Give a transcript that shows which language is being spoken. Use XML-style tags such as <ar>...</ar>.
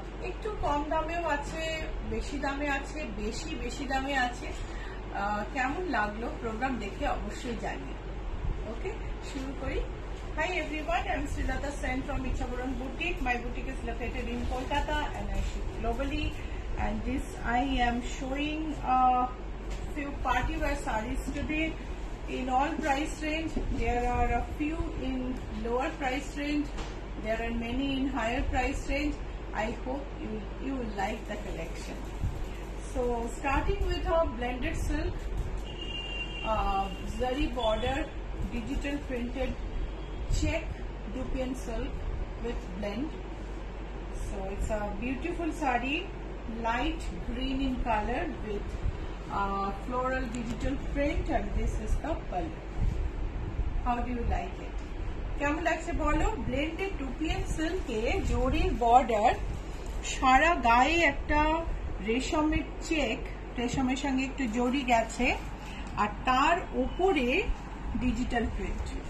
<bn>একটু কম দামেও আছে, বেশি দামে আছে, বেশি দামে আছে। কেমন লাগলো প্রোগ্রাম দেখে অবশ্যই জানিয়ে। ওকে, শুরু করি।</bn> <en>Hi everyone, I'm Srilata Sen from Ichapuran Boutique. My boutique is located in Kolkata and I ship globally. And this I am showing a few party wear sarees today in all price range. There are a few in lower price range. There are many in higher price range. I hope you will like the collection. So starting with our blended silk, zari border, digital printed check Dupian silk with blend. So it's a beautiful saree, light green in color with floral digital print, and this is the pallu. How do you like it?</en> <bn>কেমন লাগছে বলো? Blended টুপিয়ান সিল্কে জরির border, সারা গায়ে একটা রেশমের check, রেশমের সঙ্গে একটু জরি গেছে, আর তার উপরে ডিজিটাল প্রিন্ট।</bn>